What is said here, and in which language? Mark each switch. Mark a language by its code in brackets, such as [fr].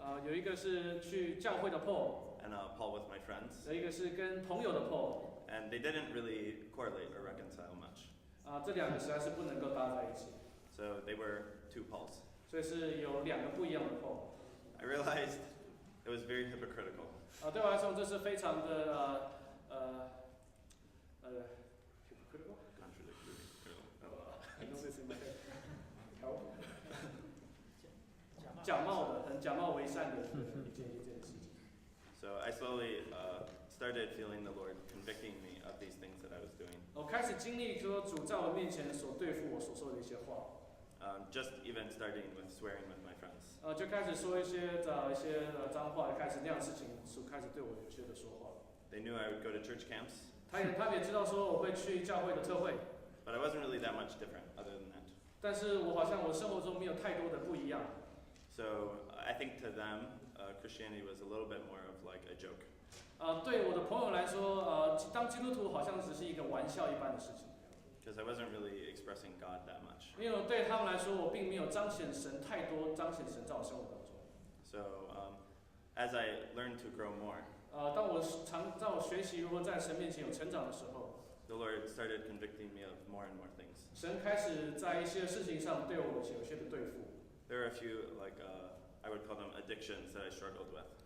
[zh] 有一个是去教会的 Paul. [en] And Paul with my friends. [zh] 有一个是跟朋友的 Paul. [en] And they didn't really correlate or reconcile much. [zh] 这两个实在是不能够搭在一起。 [en] So they were two Pauls. [zh] 所以是有两个不一样的 Paul. [en] I realized it was very hypocritical. [zh] 对我来说，这是非常的hypocritical. [en] Contradictory. I know this in my head. [zh] 假冒的，很假冒为善的一件事情。 [en] So I slowly started feeling the Lord convicting me of these things that I was doing. [zh] 我开始经历说主在我面前所对付我所说的一些话。 [en] Just even starting with swearing with my friends. [zh] 就开始说一些脏话，开始那样的事情，开始对我有些的说话。 [en] They knew I would go to church camps. [zh] 他们也知道说我会去教会的特会。 [en] But I wasn't really that much different other than that. [zh] 但是我好像我生活中没有太多的不一样。 [en] So I think to them, Christianity was a little bit more of like a joke. [zh] 对我的朋友来说，当基督徒好像只是一个玩笑一般的事情。 [en] Because I wasn't really expressing God that much. [zh] 因为对他们来说，我并没有彰显神太多，彰显神在我生活当中。 [en] So as I learned to grow more, [zh] 当我学习如何在神面前有成长的时候， [en] the Lord started convicting me of more and more things. [zh] 神开始在一些事情上对我有些的对付。 [en] There are a few like I would call them addictions that I struggled with.